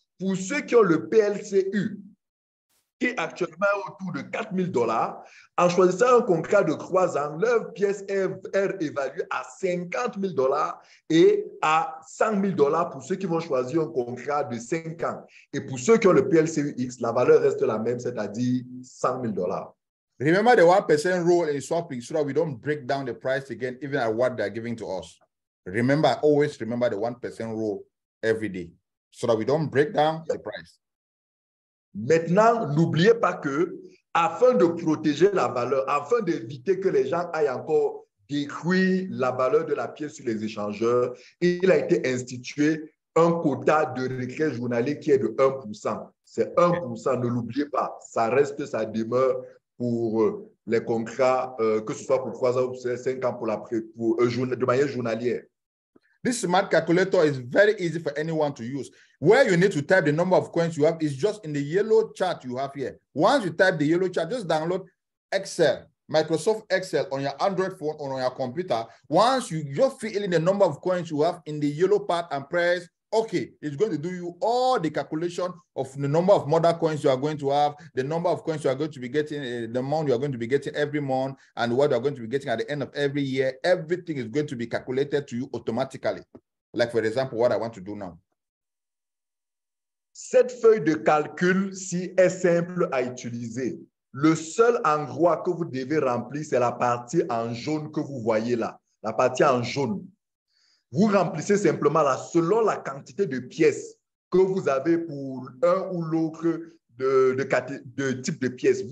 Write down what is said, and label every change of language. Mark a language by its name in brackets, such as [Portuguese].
[French] Pour ceux qui ont le PLCU, qui est actuellement autour de 4 000 $, en choisissant un contrat de 3 ans, leur pièce est évaluée à 50 000 $ et à 100 000 $ pour ceux qui vont choisir un contrat de 5 ans. Et pour ceux qui ont le PLCUX, la valeur reste la même, c'est-à-dire 100 000 $. [English] Remember the 1% rule in swapping so that we don't break down the price again, even at what they're giving to us. Remember, always remember the 1% rule every day so that we don't break down the price. [French] Maintenant, n'oubliez pas que, afin de protéger la valeur, afin d'éviter que les gens aillent encore détruire la valeur de la pièce sur les échangeurs, il a été institué un quota de retrait journalier qui est de 1%. C'est 1%, ne l'oubliez pas. Ça reste, ça demeure pour les contrats, que ce soit pour 3 ans ou 5 ans de manière journalière. [English] This smart calculator is very easy for anyone to use. Where you need to type the number of coins you have is just in the yellow chart you have here. Once you type the yellow chart, just download Excel, Microsoft Excel on your Android phone or on your computer. Once you just fill in the number of coins you have in the yellow part and press OK, it's going to do you all the calculation of the number of mother coins you are going to have, the number of coins you are going to be getting, the amount you are going to be getting every month, and what you are going to be getting at the end of every year. Everything is going to be calculated to you automatically. Like, for example, what I want to do now. [French] Cette feuille de calcul-ci est simple à utiliser. Le seul endroit que vous devez remplir, c'est la partie en jaune que vous voyez là, la partie en jaune. Vous remplissez simplement là, selon la quantité de pièces que vous avez pour un ou l'autre de type de pièces.